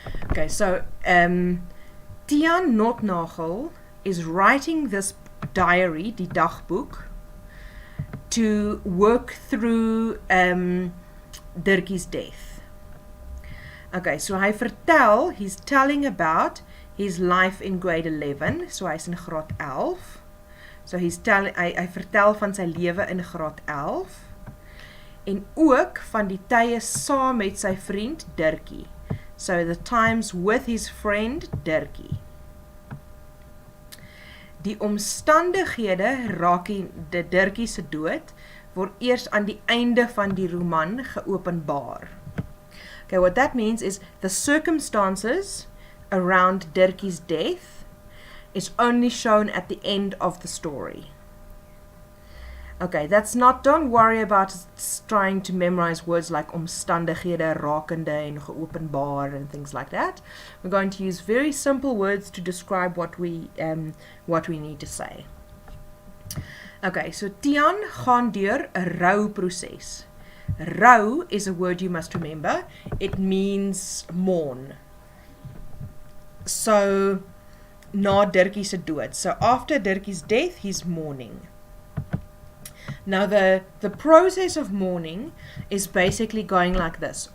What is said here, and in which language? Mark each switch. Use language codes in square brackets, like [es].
[en] Okay, so Tiaan Notnagel is writing this diary, [af] die dagboek, [en] to work through Dirkie's death. Okay, so he's telling about his life in grade 11, [af] so hy's in graad 11. So hy vertel van sy lewe in graad 11 en ook van die tye saam met sy vriend Dirkie. [en] So the times with his friend Dirkie. [af] Die omstandighede raak die Dirkie se dood word eers aan die einde van die roman geopenbaar. [en] Okay, what that means is the circumstances around Dirkie's death is only shown at the end of the story. Okay, don't worry about trying to memorize words like omstandighede, rakende en geopenbaar and things like that. We're going to use very simple words to describe what we need to say. Okay, so [af] Tiaan gaan deur 'n rouproses. [en] Rou is a word you must remember. It means mourn. [af] So na Dirkie se dood. [en] So after Dirkie's death, he's mourning. Now the process of mourning is basically going like this.